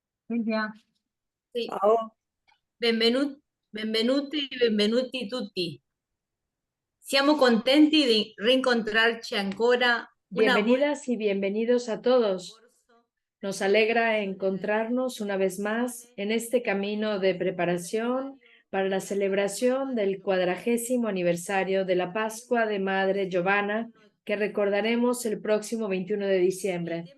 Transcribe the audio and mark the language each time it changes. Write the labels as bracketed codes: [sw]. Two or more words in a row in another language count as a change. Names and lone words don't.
[it] Silvia, Sì. Ciao, Benvenuti tutti. Siamo contenti di rincontrarci ancora una volta [es] bienvenidas y bienvenidos a todos. Nos alegra encontrarnos una vez más en este camino de preparación para la celebración del 40º aniversario de la Pascua de Madre Giovanna, que recordaremos el próximo 21 de diciembre.